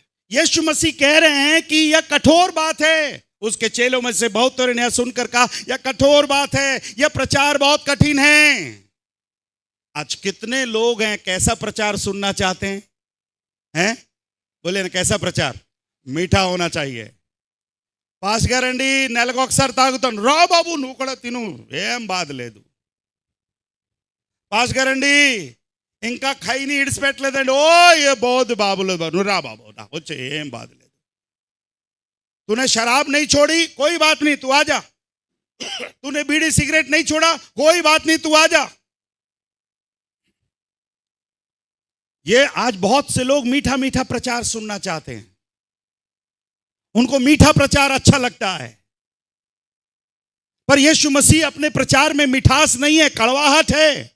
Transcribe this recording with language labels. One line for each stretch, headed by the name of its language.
Hindi: यीशु मसीह कह रहे हैं कि यह कठोर बात है। उसके चेलों में से बहुतों ने सुनकर कहा, यह कठोर बात है, यह प्रचार बहुत कठिन है। आज कितने लोग हैं कैसा प्रचार सुनना चाहते हैं? बोले ना, कैसा प्रचार? मीठा होना चाहिए।
Telugu: पास गारंडी నెలకు ఒకసారి తాగుతాను, రా బాబు నువ్వు కూడా తిను, ఏం బాధ లేదు. పాస్ గారండి ఇంకా ఖైని ఇడిచిపెట్టలేదండి, ఓ ఏ బోధ బాబులు, నువ్వు రా బాబు రా వచ్చే, ఏం బాధ లేదు.
Hindi: तूने शराब नहीं छोड़ी, कोई बात नहीं, तू आ जा. तूने बीड़ी सिगरेट नहीं छोड़ा, कोई बात नहीं, तू आ जा. ये आज बहुत से लोग मीठा मीठा प्रचार सुनना चाहते हैं, उनको मीठा प्रचार अच्छा लगता है, पर यीशु मसीह अपने प्रचार में मिठास नहीं है, कड़वाहट है।